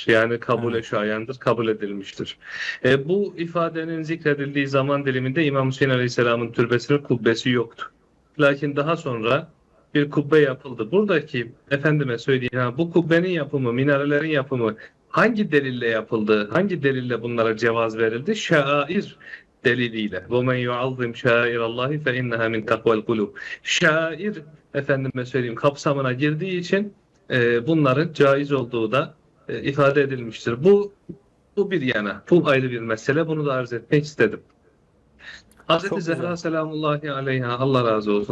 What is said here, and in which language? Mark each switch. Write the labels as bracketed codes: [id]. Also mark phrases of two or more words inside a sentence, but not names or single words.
[tr] Yani kabule şayandır, kabul edilmiştir. Bu ifadenin zikredildiği zaman diliminde İmam Hüseyin Aleyhisselam'ın türbesinin kubbesi yoktu. Lakin daha sonra bir kubbe yapıldı. Buradaki efendime söyleyeyim, bu kubbenin yapımı, minarelerin yapımı hangi delille yapıldı? Hangi delille bunlara cevaz verildi? Şair deliliyle. [ar] وَمَنْ يُعَظِّمْ شَائِرَ اللّٰهِ فَاِنَّهَا مِنْ تَقْوَ الْقُلُوبِ. [tr] Şair efendime söyleyeyim kapsamına girdiği için bunların caiz olduğu da ifade edilmiştir. Bu bir yana. Bu ayrı bir mesele. Bunu da arz etmek istedim. Hazreti Zehra [ar] سلام الله عليها, [tr] Allah razı olsun.